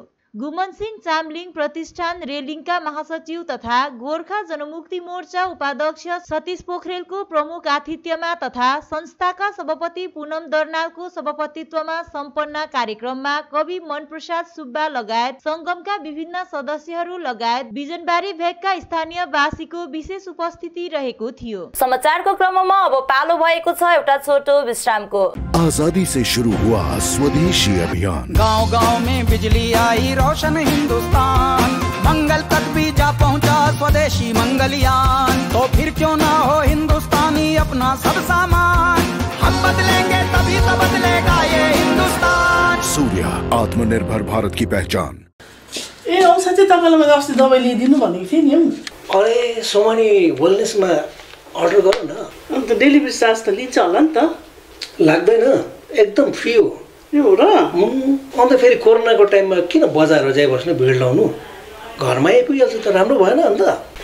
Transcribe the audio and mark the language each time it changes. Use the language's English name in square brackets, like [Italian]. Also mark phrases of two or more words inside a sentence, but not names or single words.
[Nepali] गुमन सिंह चामलिङ प्रतिष्ठान रेलिङका महासचिव तथा गोर्खा जनमुक्ति मोर्चा उपाध्यक्ष सतीश पोखरेलको प्रमुख आतिथ्यमा तथा संस्थाका सभापति पूनम दर्नालको सभापतित्वमा सम्पन्न कार्यक्रममा कवि मनप्रसाद सुब्बा लगायत संगमका विभिन्न सदस्यहरू लगायत बिजनबारी भेगका स्थानीय वासीको विशेष उपस्थिति रहेको थियो। समाचारको क्रममा अब पालो भएको छ एउटा छोटो विश्रामको। [Hindi] आजादी से शुरू हुआ स्वदेशी अभियान, गांव-गांव में बिजली आई, रोशन हिंदुस्तान, मंगल तक भी जा पहुंचा स्वदेशी मंगलयान। तो फिर क्यों ना हो हिंदुस्तानी अपना सब सामान, हम बदलेंगे तभी तो बदलेगा ये हिंदुस्तान। सूर्य, आत्मनिर्भर भारत की पहचान। [Nepali] ए औषधि चाहिँ तपाईलाई मैले अस्ति दबाई ल्याइदिनु भनेको थिएँ नि। अरे सोमानी वेलनेसमा अर्डर गरौँ न। अन्त डेलिभरी चार्ज त लिन्छ होला नि त? लाग्दैन, एकदम फ्री हो। यो र अन्त फेरि कोरोनाको टाइममा किन बजारमा जाइबस्नु भिड लाउनु, घरमा आइपुगिहाल्छ त राम्रो भएन अन्त?